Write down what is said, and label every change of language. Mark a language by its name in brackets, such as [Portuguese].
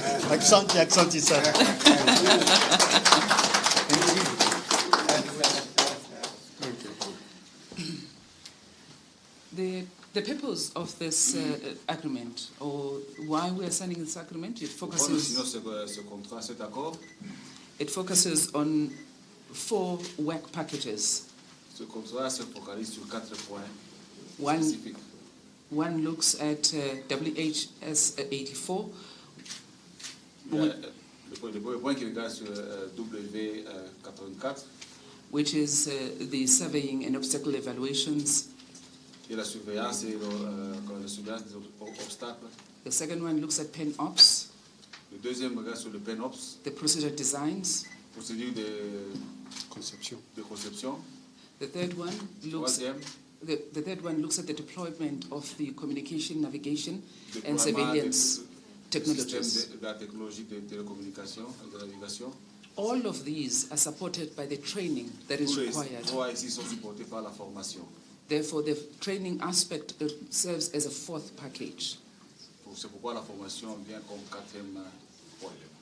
[Swahili] Asante, asante sana. [English] The purpose of this agreement, or why we are signing this agreement, [French] Pourquoi nous signons ce contrat, cet accord? [English] it focuses on 4 work packages. [French] Ce contrat se focalise sur 4 points [English] One, [French] spécifiques. [English] one looks at WHS 84, [French] Il y a, le premier point qui regarde sur W84, [English] which is the surveying and obstacle evaluations. [French] qui est la surveillance et la surveillance des obstacles. [English] The second one looks at pen ops, [French] Le deuxième regarde sur le PENOPS, [English] the procedure designs. [French] procédure de [English] Conception. [French] conception. [English] The third one looks [French] Troisième, [English] the third one looks at the deployment of the communication, navigation, and [French] déploiement [English] surveillance [French] du [English] technologies. [French] système de la technologie de télécommunication et de navigation. [English] All of these are supported by the training that is [French] Tous les [English] required. [French] 3 ici sont supportés par la formation. [English] Therefore, the training aspect serves as a fourth package. [French] C'est pourquoi la formation vient comme quatrième volet.